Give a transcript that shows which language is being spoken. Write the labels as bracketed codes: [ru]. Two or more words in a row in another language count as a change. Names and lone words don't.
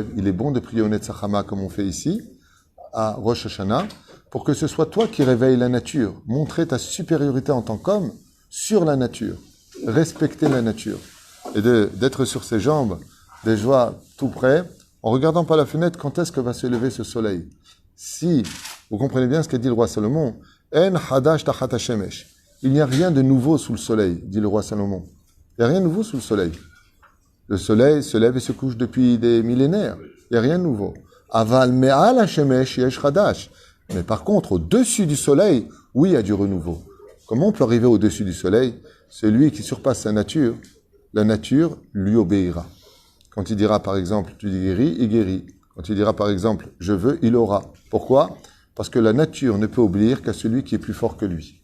[fr] Il est bon de prier au Netzachama comme on fait ici, à Rosh Hashanah, pour que ce soit toi qui réveilles la nature, montrer ta supériorité en tant qu'homme sur la nature, respecter la nature, et d'être sur ses jambes, des joies tout près, en regardant par la fenêtre quand est-ce que va se lever ce soleil. Si, vous comprenez bien ce qu'a dit le roi Salomon, [he] אין חדש תחת השמש. [fr] Il n'y a rien de nouveau sous le soleil, dit le roi Salomon. Il n'y a rien de nouveau sous le soleil. Le soleil se lève et se couche depuis des millénaires. Il n'y a rien de nouveau. [he] אבל מעל השמש יש חדש. [fr] Mais par contre, au-dessus du soleil, oui, il y a du renouveau. Comment on peut arriver au-dessus du soleil? Celui qui surpasse sa nature, la nature lui obéira. Quand il dira par exemple, tu guéris, il guérit. Quand il dira par exemple, je veux, il aura. Pourquoi? Parce que la nature ne peut obéir qu'à celui qui est plus fort que lui.